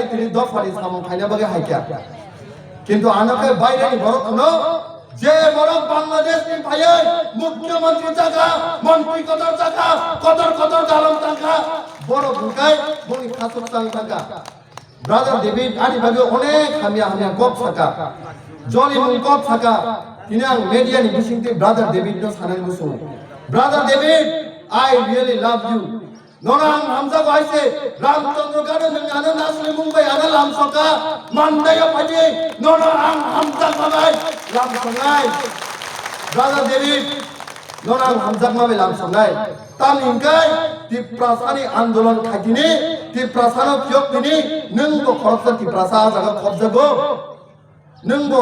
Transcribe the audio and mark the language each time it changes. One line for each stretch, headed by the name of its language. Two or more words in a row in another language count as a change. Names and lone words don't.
Kok Borok: तिनि दफारि सामं खायना बागै हायका किन्तु आनके बायरानि बरो खनो जे बरो बांलादेश नि फायै मुख्यमंत्री जागा मंत्री कदर जागा कदर गालम जागा बरो बुकाय बनि खासुक सांग जागा ब्रादार डेविड आनि बागै अनेक हामिया गप साका जलि मुं गप साका तिनि आं मीडिया नि बिसिंति ब्रादार डेविड नो सानाय मुसु ब्रादार डेविड
English: I really love you
Kok Borok: नोनां हामजा बायसे रामचंद्र गानो नोंगानो नासले मुंबाय आनो लामसका मानदाया फायदि नोना आं हामजा बाय लामसंनाय ब्रादार डेविड नोनां हामजा माबे लामसंनाय तामिंगाय तिप्रासानि आंदोलन खायदिनि तिप्रासानो फियकदिनि नोंबो खरबसा तिप्रासा जागा खबजागो नोंबो